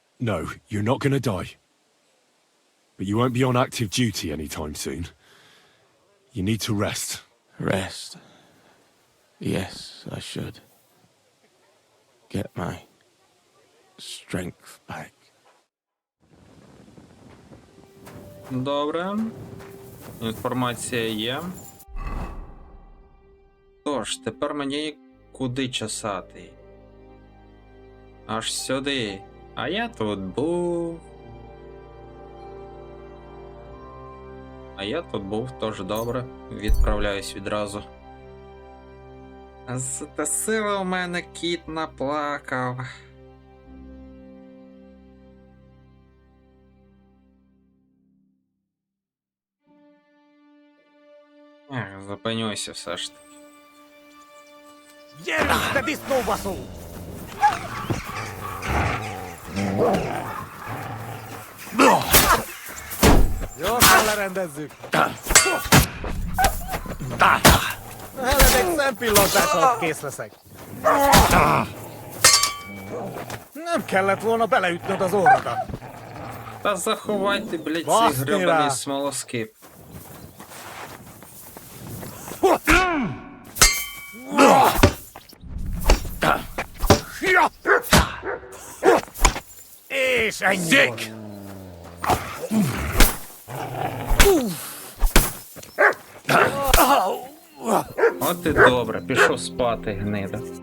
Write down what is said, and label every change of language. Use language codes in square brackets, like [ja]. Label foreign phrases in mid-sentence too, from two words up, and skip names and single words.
[en] No, you're not going to die. But you won't be on active duty anytime soon. You need to rest. Rest? Yes, I should. Get my strength back. [uk] Добре. Інформація є. Тож, тепер мені куди чесати? Аж сюди. А я тут був. Тож добре. Відправляюсь відразу. Зате сила у мене кіт наплакав. Зупинюся все ж таки. [hu] Gyorsan lerendezzük! Eled egy szempillantás alatt kész leszek. Nem kellett volna beleütnöd az orrodat. [uk] Та заховайте, блядь, цей Бастера! гребаний смолоскип. [en] Sick! [uk] От і добре, пішов спати, гнида.